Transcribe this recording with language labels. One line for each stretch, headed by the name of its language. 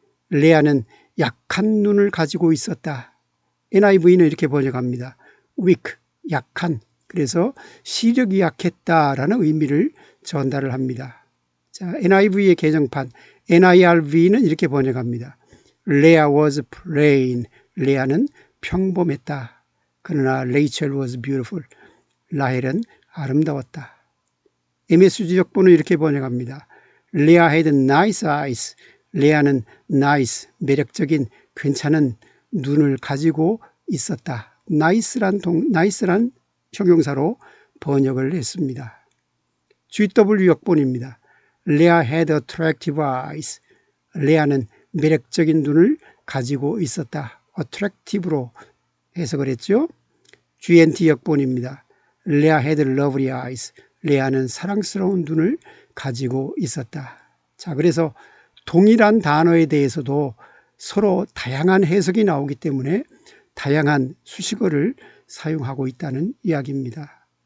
Korean: 레아는 약한 눈을 가지고 있었다. NIV는 이렇게 번역합니다. weak, 약한. 그래서 시력이 약했다라는 의미를 전달을 합니다. 자, NIV의 개정판 NIRV는 이렇게 번역합니다.
English: Leah was plain.
Korean: 레아는 평범했다.
English: 그러나 Rachel was beautiful.
Korean: 라헬은 아름다웠다. MSG 역본은 이렇게 번역합니다.
English: Leah had nice eyes.
Korean: 레아는 nice, 매력적인, 괜찮은 눈을 가지고 있었다. nice란 형용사로 번역을 했습니다. GW 역본입니다.
English: Leah had attractive eyes.
Korean: 레아는 매력적인 눈을 가지고 있었다. attractive로 해석을 했죠.
English: GNT
Korean: 역본입니다.
English: Leah had lovely eyes.
Korean: 레아는 사랑스러운 눈을 가지고 있었다. 자, 그래서 동일한 단어에 대해서도 서로 다양한 해석이 나오기 때문에 다양한 수식어를 사용하고 있다는 이야기입니다.